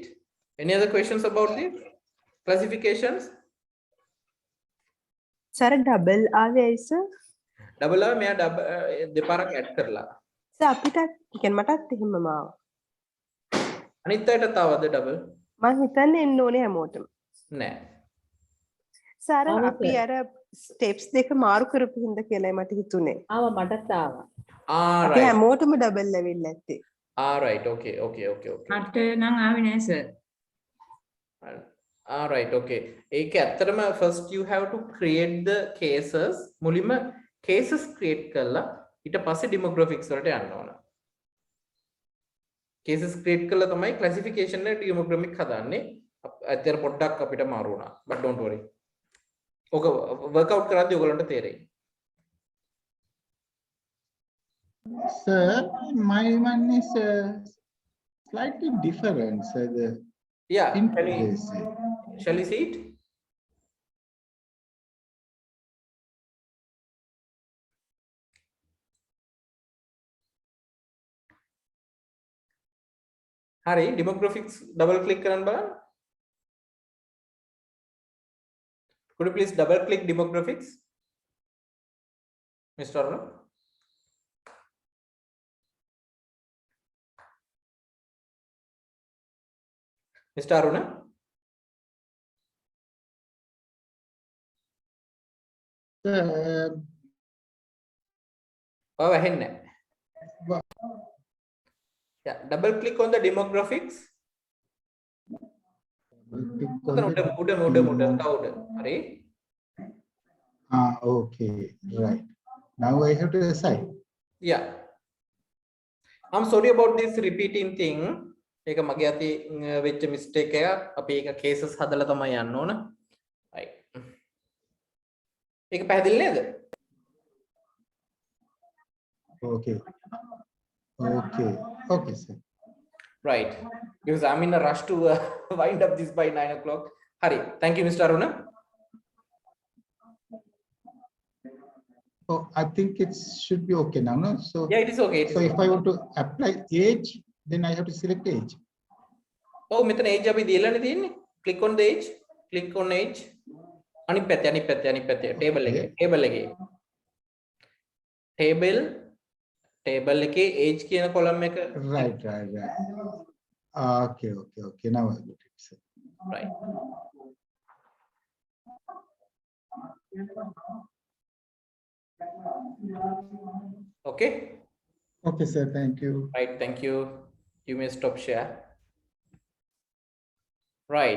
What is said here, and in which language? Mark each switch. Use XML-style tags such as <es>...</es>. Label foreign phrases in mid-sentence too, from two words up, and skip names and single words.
<en>Any other questions about this? Classifications?</en> <si>Sir, double ආවේ sir? Double ආවේ මෙයා දෙපාරක් add කරලා. Sir, අපිට කියන්නේ මටත් එහෙමම ආවා. අනිත් අයට තාවද double? මම හිතන්නේ එන්න ඕනේ හැමෝටම. නෑ. සර් අපි අර ස්ටෙප්ස් දෙක මාරු කරපු හින්දා කියලායි මට හිතුනේ. ආවා මටත් ආවා. අපි හැමෝටම ඩබල් ඇවිල්ලා ඇත්තේ.</si> <en>Right, okay.</en> <si>මට නම් ආවේ නෑ සර්.</si> <en>Right, okay.</en> <si>ඒක ඇත්තටම</si> <en>first you have to create the cases.</en> <si>මුලින්ම cases create කරලා ඊට පස්සේ demographics වලට යන්න ඕන. cases create කළා තමයි classification එක demographic හදන්නේ. ඇත්තට පොඩ්ඩක් අපිට මාරු වුණා.</si> <en>But don't worry.</en> <si>Okay, workout කරද්දී ඔයගලන්ට තේරෙයි.</si> <en>Sir, my one is slightly different. So the Yeah, interface. shall we see it? Hari, demographics double click</en> <si>කරන්න බලන්න.</si> <en>Could you please double click demographics, Mr. Aruna? Mr. Aruna?</en> <si>ඇහෙන්නේ නැහැ.</si> <en>Yeah, double click on the demographics. Hari. Okay, right. Now I have to assign. Yeah. I'm sorry about this repeating thing.</en> <si>ඒක මගේ අතේ වෙච්ච mistake එකක්. අපි ඒක cases හදලා තමයි යන්න ඕන. Right. ඒක පැහැදිලි නේද?</si> <en>Okay. Okay. Okay, sir. Right. Because I'm in a rush to wind up this by 9 o'clock. Hari. Thank you, Mr. Aruna. Oh, I think it should be okay now, no? So yeah, it is okay. So if I want to apply age, then I have to select age. Oh,</en> <si>මෙතන age අපි දීලානේ තියෙන්නේ.</si> <en>Click on the age. Click on age.</en> <si>අනිත් පැත්තේ table එකේ. Table එකේ age කියන column එක.</si> <en>Right. Okay. Now I got it, sir. Right. Okay. Okay, sir. Thank you. Right. Thank you. You may stop share. Right.</en>